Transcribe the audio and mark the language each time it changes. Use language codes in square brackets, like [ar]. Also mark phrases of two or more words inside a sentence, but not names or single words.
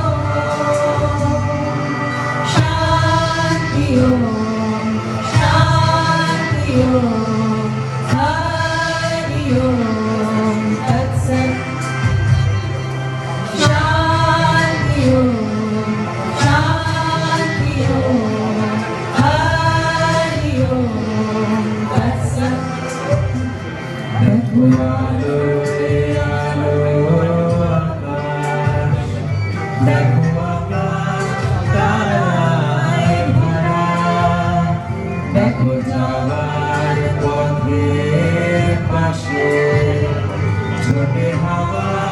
[sa] शान्ति शान्ति हरि ओम तत्सत् शान्ति शान्ति हरि ओम तत्सत् [bn] দেখো আলোয় আলো আকাশ, দেখো আকাশ তারায় ভরা, দেখো যাওয়ার পথের পাশে ছোটে হাওয়া